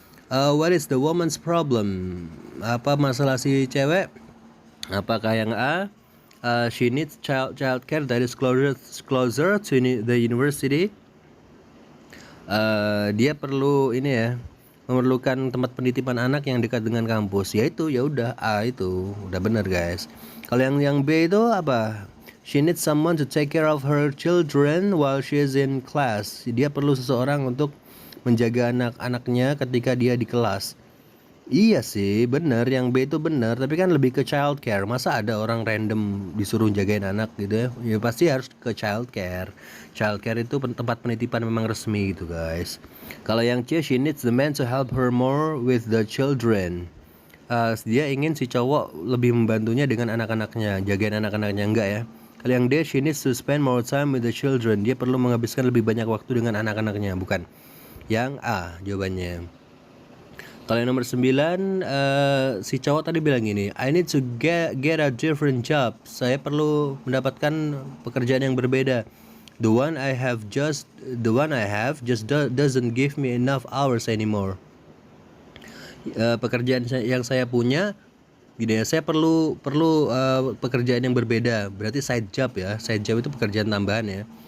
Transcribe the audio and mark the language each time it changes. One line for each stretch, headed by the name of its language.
English: What is the woman's problem?
Indonesian: Apa masalah si cewek? Apakah yang
English: A, she needs child care that is closer to the university.
Indonesian: Dia perlu ini ya, memerlukan tempat penitipan anak yang dekat dengan kampus. Yaitu ya udah A itu udah benar guys. Kalau yang B itu apa?
English: She needs someone to take care of her children while she is in class.
Indonesian: Dia perlu seseorang untuk menjaga anak-anaknya ketika dia di kelas. Iya sih, bener. Yang B itu bener, tapi kan lebih ke child care. Masa ada orang random disuruh jagain anak gitu ya? Ya pasti harus ke child care. Child care itu tempat penitipan memang resmi gitu guys. Kalau yang C,
English: she needs the man to help her more with the children.
Indonesian: Dia ingin si cowok lebih membantunya dengan anak-anaknya, jagain anak-anaknya, enggak ya? Kalau yang D,
English: she needs to spend more time with the children.
Indonesian: Dia perlu menghabiskan lebih banyak waktu dengan anak-anaknya, bukan? Yang A jawabannya. Kalau yang nomor 9, si cowok tadi bilang gini,
English: "I need to get a different job."
Indonesian: Saya perlu mendapatkan pekerjaan yang berbeda.
English: The one I have just doesn't give me enough hours anymore.
Indonesian: Pekerjaan yang saya punya, gitu ya, saya perlu pekerjaan yang berbeda. Berarti side job ya. Side job itu pekerjaan tambahan ya.